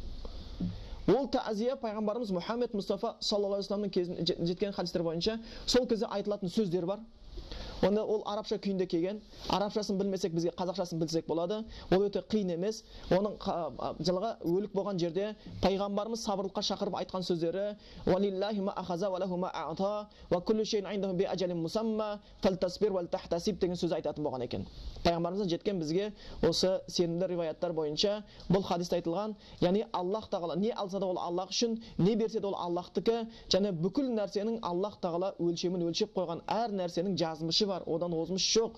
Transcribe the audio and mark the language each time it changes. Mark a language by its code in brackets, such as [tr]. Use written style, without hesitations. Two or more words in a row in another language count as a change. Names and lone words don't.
[kk] Ол ta'ziya пайғамбарымыз Мұхаммед Мұстафа [ar] صلى الله عليه وسلم [kk] кезінде жеткен хадистер бойынша сол кезде айтылатын сөздер бар. Онда ол арабша күйінде келген. Арабшасын білмесек, бізге қазақшасын білсек болады. Ол өте қиын емес. Оның жылға өлік болған жерде пайғамбарымыз сабырлыққа шақырып айтқан сөздері: [ar] "ولله ما أخذ وله ما أعطى وكل شيء عنده بأجل مسمى فلتصبر ولتحتسب" [kk] деген сөз айтатын болған екен. Пайғамбарымыздан жеткен бізге осы сенімді риwаяттар бойынша бұл хадисте айтылған, яғни Аллах тағала не алса да ол Аллах үшін, не берсе де ол Аллахтікі, және бүкіл нәрсенің Аллах тағала өлшемін өлшеп қойған, әр нәрсенің жазмышы бар, одан озмыш жоқ.